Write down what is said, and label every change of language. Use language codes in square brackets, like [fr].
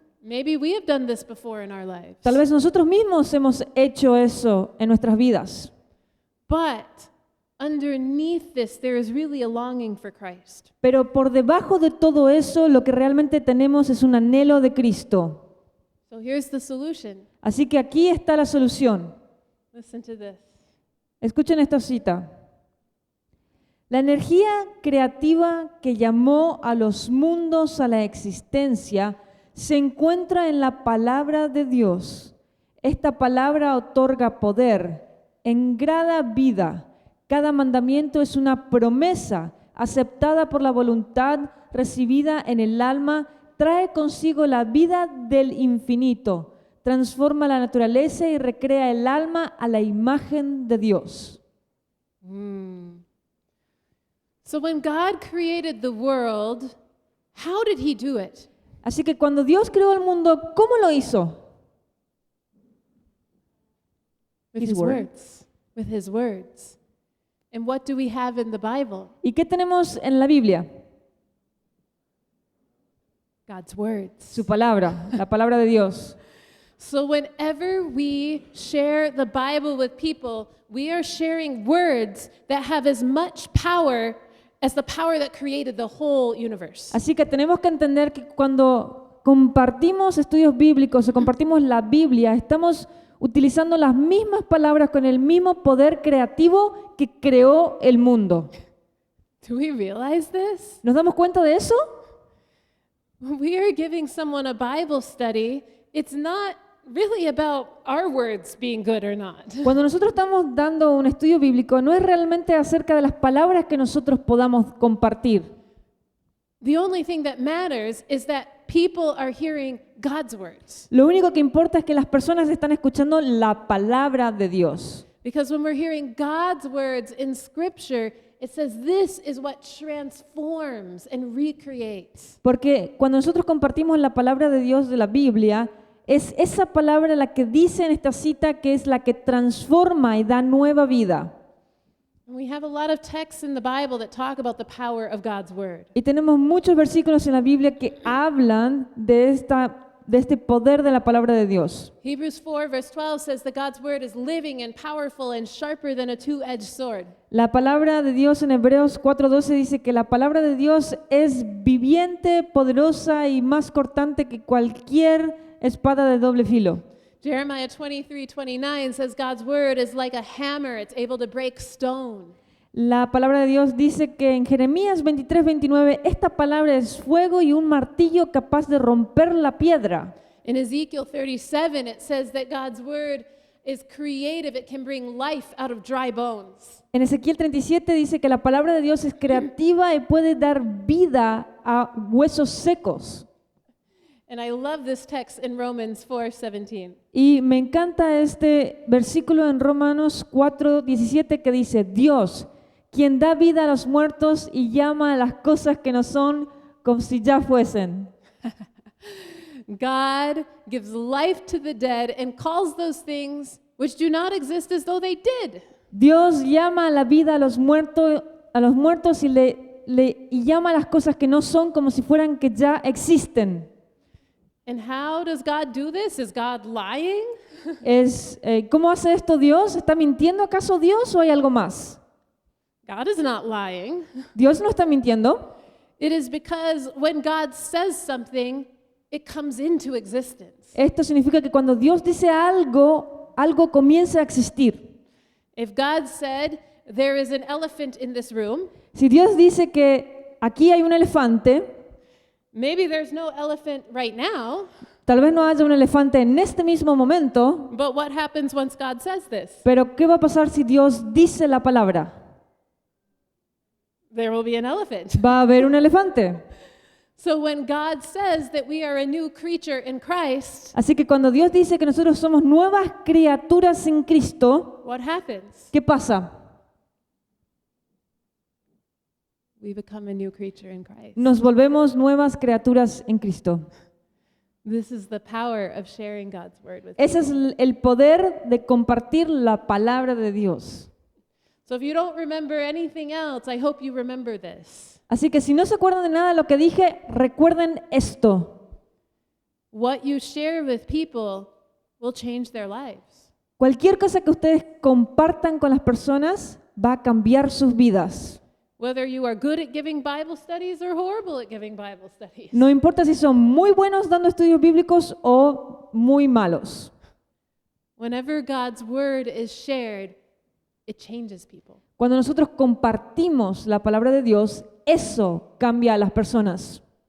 [en] Maybe we have done this before in our lives. [es] Tal vez nosotros mismos hemos hecho eso en nuestras vidas. [en] But underneath this, there is really a longing for Christ. [es] Pero por debajo de todo eso, lo que realmente tenemos es un anhelo de Cristo. [en] So here's the solution. [es] Así que aquí está la solución. [en] Listen to this. [es] Escuchen esta cita. La energía creativa que llamó a los mundos a la existencia se encuentra en la palabra de Dios. Esta palabra otorga poder, engrada vida. Cada mandamiento es una promesa aceptada por la voluntad, recibida en el alma, trae consigo la vida del infinito, transforma la naturaleza y recrea el alma a la imagen de Dios. [en] So when God created the world, how did he do it? [es] Así que cuando Dios creó el mundo, ¿cómo lo hizo? With His his word. words. With his words. [en] And what do we have in the Bible? [es] ¿Y qué tenemos en la Biblia? [en] God's words. [es] Su palabra, la palabra de Dios. [en] So whenever we share the Bible with people, we are sharing words that have as much power as the power that created the whole universe. [es] Así que tenemos que entender que cuando compartimos estudios bíblicos o compartimos la Biblia, estamos utilizando las mismas palabras con el mismo poder creativo que creó el mundo. [en] Do we realize this? [es] ¿Nos damos cuenta de eso? [en] When we are giving someone a Bible study, it's not really about our words being good or not. [es] Cuando nosotros estamos dando un estudio bíblico, no es realmente acerca de las palabras que nosotros podamos compartir. [en] The only thing that matters is that people are hearing God's words. [es] Lo único que importa es que las personas están escuchando la palabra de Dios. [en] Because when we're hearing God's words in Scripture, it says this is what transforms and recreates. [es] Porque cuando nosotros compartimos la palabra de Dios de la Biblia, es esa palabra la que dice en esta cita que es la que transforma y da nueva vida. [en] And we have a lot of texts in the Bible that talk about the power of God's word. [es] Y tenemos muchos versículos en la Biblia que hablan de este poder de la palabra de Dios. [en] Hebrews 4 verse 12 says that God's word is living and powerful and sharper than a two-edged sword. [es] La palabra de Dios en Hebreos 4:12 dice que la palabra de Dios es viviente, poderosa y más cortante que cualquier espada de doble filo. [en] Jeremiah 23:29 says God's word is like a hammer, it's able to break stone. [es] La palabra de Dios dice que en Jeremías 23:29 esta palabra es fuego y un martillo capaz de romper la piedra. [en] In Ezekiel 37 it says that God's word is creative, it can bring life out of dry bones. [es] En Ezequiel 37 dice que la palabra de Dios es creativa y puede dar vida a huesos secos. [en] And I love this text in Romans 4:17. [es] Y me encanta este versículo en Romanos 4:17 que dice, Dios, quien da vida a los muertos y llama a las cosas que no son como si ya fuesen. [en] God gives life to the dead and calls those things which do not exist as though they did. [es] Dios llama a la vida a los muertos y llama a las cosas que no son como si fueran que ya existen. [en] And how does God do this? Is God lying? [es] ¿Cómo hace esto Dios? ¿Está mintiendo acaso Dios o hay algo más? [en] God is not lying. [es] ¿Dios no está mintiendo? [en] It is because when God says something, it comes into existence. [es] Esto significa que cuando Dios dice algo, algo comienza a existir. [en] If God said, there is an elephant in this room, [es] Si Dios dice que aquí hay un elefante, [en] maybe there's no elephant right now, [es] tal vez no haya un elefante en este mismo momento, [en] but what happens once God says this? [es] pero ¿qué va a pasar si Dios dice la palabra? [en] There will be an elephant. [es] Va a haber un elefante. [en] So when God says that we are a new creature in Christ, [es] Así que cuando Dios dice que nosotros somos nuevas criaturas en Cristo, [en] what happens? [es] ¿qué pasa? [en] We become a new creature in Christ. [es] Nos volvemos nuevas criaturas en Cristo. [en] This is the power of sharing God's word with [es] Ese es [en] people. [es] el poder de compartir la palabra de Dios. [en] So if you don't remember anything else, I hope you remember this. [es] Así que si no se acuerdan de nada de lo que dije, recuerden esto. [en] What you share with people will change their lives. [es] Cualquier cosa que ustedes compartan con las personas va a cambiar sus vidas. [en] Whether you are good at giving Bible studies or horrible at giving Bible studies. [es] No importa si son muy buenos dando estudios bíblicos o muy malos. [en] Whenever God's word is shared, it changes people. [es] Cuando nosotros compartimos la palabra de Dios, eso cambia a las personas.